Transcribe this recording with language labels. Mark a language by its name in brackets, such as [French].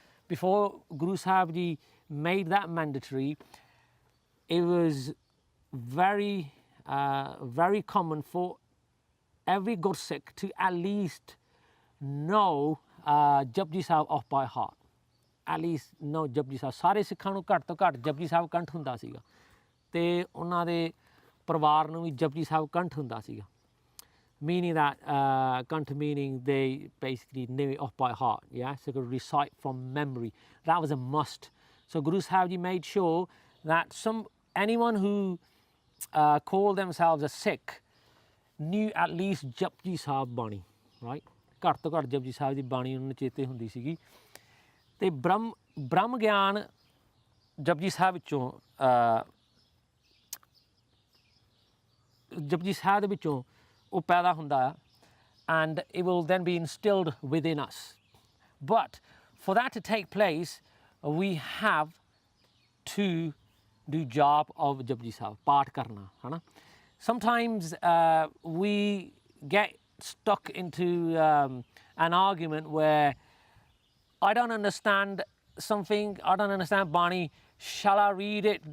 [English] Before Guru Sahib Ji made that mandatory, it was very, very common for every Gursikh to at least know Japji Sahib off by heart. At least know Japji Sahib. [Punjabi] Sare Sikhs ਨੂੰ ਘੱਟ ਤੋਂ ਘੱਟ Japji Sahib ਕੰਠ ਹੁੰਦਾ ਸੀਗਾ ਤੇ ਉਹਨਾਂ ਦੇ ਪਰਿਵਾਰ ਨੂੰ ਵੀ Japji Sahib ਕੰਠ ਹੁੰਦਾ ਸੀਗਾ. [English] Meaning that kanth meaning they basically knew it off by heart, yeah, so could recite from memory. That was a must. So Guru Sahib Ji made sure that anyone who called themselves a Sikh knew at least Japji Sahib Bani, right? [Punjabi] ਘੱਟ ਤੋਂ ਘੱਟ Japji Sahib ਦੀ ਬਾਣੀ ਉਹਨਾਂ ਨੂੰ ਚੇਤੇ ਹੁੰਦੀ ਸੀਗੀ ਤੇ ਬ੍ਰਹਮ ਗਿਆਨ Japji Sahib ਵਿੱਚੋਂ Japji Sahib ਦੇ ਵਿੱਚੋਂ ਉਹ ਪੈਦਾ ਹੁੰਦਾ [English] and it will then be instilled within us. But for that to take place, we have to do job of Japji Sahib, [Punjabi] ਪਾਠ ਕਰਨਾ, ਹੈ. [English] Sometimes we get stuck into an argument where I don't understand something, I don't understand Bani, shall I read it?